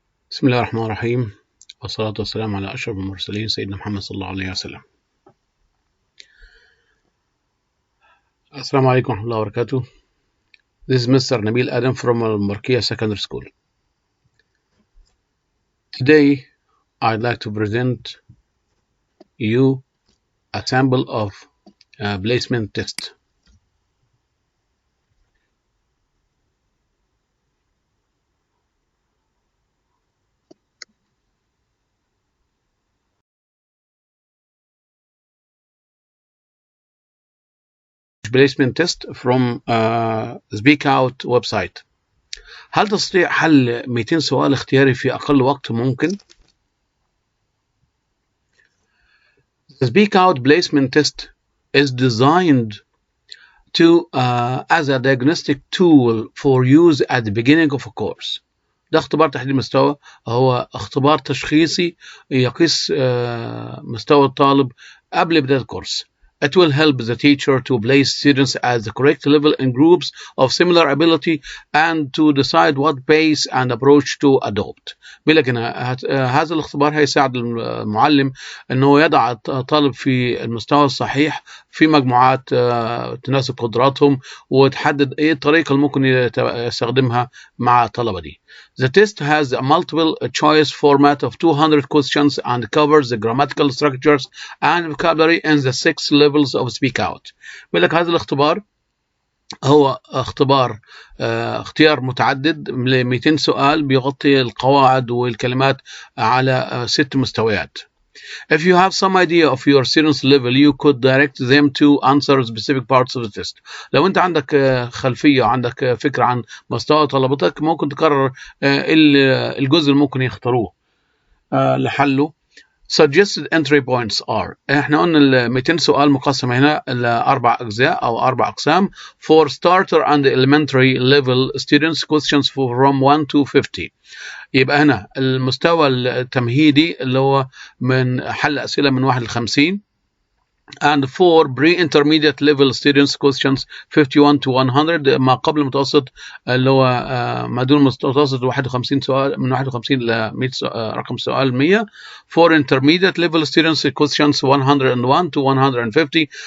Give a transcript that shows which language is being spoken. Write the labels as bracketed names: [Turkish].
[Arabic] بسم الله الرحمن الرحيم، والصلاة والسلام على أشرف المرسلين سيدنا محمد صلى الله عليه وسلم. السلام عليكم ورحمة الله وبركاته. [English] This is Mr. Nabil Adam from Markia Secondary School. Today, I'd like to present you a sample of placement test. Placement test from Speak Out website. [Arabic] هل تستطيع حل 200 سؤال اختياري في أقل وقت ممكن؟ [English] The Speak Out placement test is designed to as a diagnostic tool for use at the beginning of a course. [Arabic] ده اختبار تحديد مستوى، هو اختبار تشخيصي يقيس مستوى الطالب قبل بداية الكورس. [English] It will help the teacher to place students at the correct level in groups of similar ability and to decide what pace and approach to adopt. [Arabic] بيقول لك هذا الاختبار هيساعد المعلم انه يضع الطالب في المستوى الصحيح في مجموعات تناسب قدراتهم، وتحدد ايه الطريقة اللي ممكن يستخدمها مع الطلبة دي. [English] The test has a multiple choice format of 200 questions and covers the grammatical structures and vocabulary in the 6 levels of Speak Out. [Arabic] بيقول لك هذا الاختبار هو اختبار اختيار متعدد ل 200 سؤال بيغطي القواعد والكلمات على 6 مستويات. [English] If you have some idea of your students level, you could direct them to answer specific parts of the test. [Arabic] لو انت عندك خلفية وعندك فكرة عن مستوى طلبتك، ممكن تقرر الجزء اللي ممكن يختاروه لحله. [English] Suggested entry points are، [Arabic] احنا قلنا ال 200 سؤال مقسمة هنا لأربع أجزاء أو أربع أقسام. [English] For starter and elementary level students, questions from 1 to 50. [Arabic] يبقى هنا المستوى التمهيدي اللي هو من حل أسئلة من 1 ل 50. [English] And for pre-intermediate level students, questions 51 to 100. [Arabic] ما قبل المتوسط اللي هو ما دون المتوسط 51 سؤال، من 51 ل 100 رقم سؤال 100. [English] For intermediate level students, questions 101 to 150.